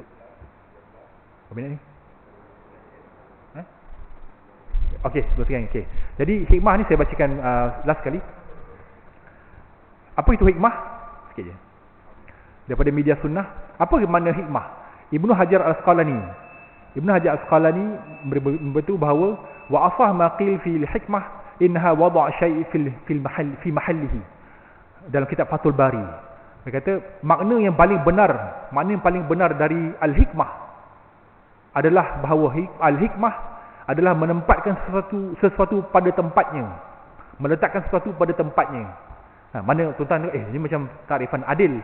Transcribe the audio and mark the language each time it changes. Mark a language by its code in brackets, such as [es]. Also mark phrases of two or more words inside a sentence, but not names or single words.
[ms] Berapa minit ni? Okey, teruskan. Okey. Jadi hikmah ni saya bacakan last kali. Apa itu hikmah? Sikit je. Daripada media sunnah. Apa makna hikmah? [ar] Ibnu Hajar Al-Asqalani [ms] memberitahu bahawa [ar] وأصح ما قيل في الحكمة إنها وضع شيء في محله. [ms] Dalam kitab Fathul Bari. Dia kata makna yang paling benar dari al-hikmah adalah bahawa al-hikmah adalah menempatkan sesuatu pada tempatnya, meletakkan sesuatu pada tempatnya. Mana tuan-tuan ini macam takrifan adil.